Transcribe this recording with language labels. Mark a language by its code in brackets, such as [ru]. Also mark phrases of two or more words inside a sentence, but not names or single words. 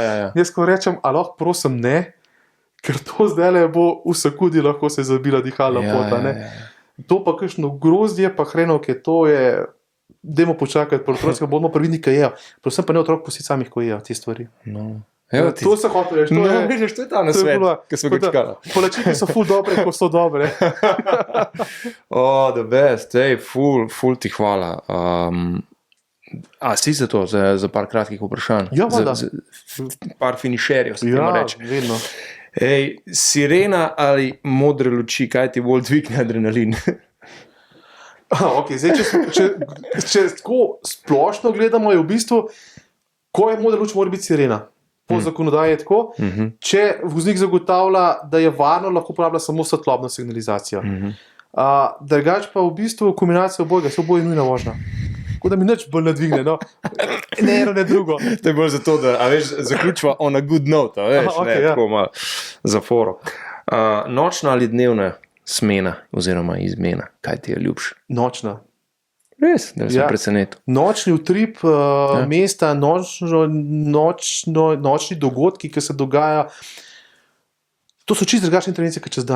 [sl] Jaz ko rečem, a lahko prosim ne, ker to zdaj bo v sekudi lahko se zabila dihalna pota. To pa kakšno grozdje, pa hrenovke, to je, dajmo počakati, po otroci bomo previdni, kaj jejo. Predvsem pa ne otrok pusti samih, ko jejo te stvari. To se hoče reči. To je ta nasvet, ki smo ga čakali. Palačinke so ful dobre, ko so dobre. [en] The best, [sl] ful ti hvala. A si za to, za par kratkih vprašanj? Ja, voda. Par finišerjev, se temo reči. Ja, vedno. Sirena ali modre luči, kaj ti bolj dvigne adrenalin? Zdaj, če tako splošno gledamo, je v bistvu, ko je modra luč, mora biti sirena. Po zakonodaji je tako. Če voznik zagotavlja, da je varno, lahko uporablja samo svetlobno signalizacijo. Drugače pa v bistvu kombinacija obojega, se oboje nujna vožnja. Tako da mi nič bolj ne dvigne, ne eno, ne drugo. To je bolj zato, da zaključiva [en] on a good note, [sl] tako malo za foro. Nočna ali dnevna smena oziroma izmena, kaj ti je ljubše? Nočna. Res, da sem presenetil. Nočni utrip mesta, nočni dogodki, ki se dogaja, to so čisto drugačne intervencije, kot čez dan.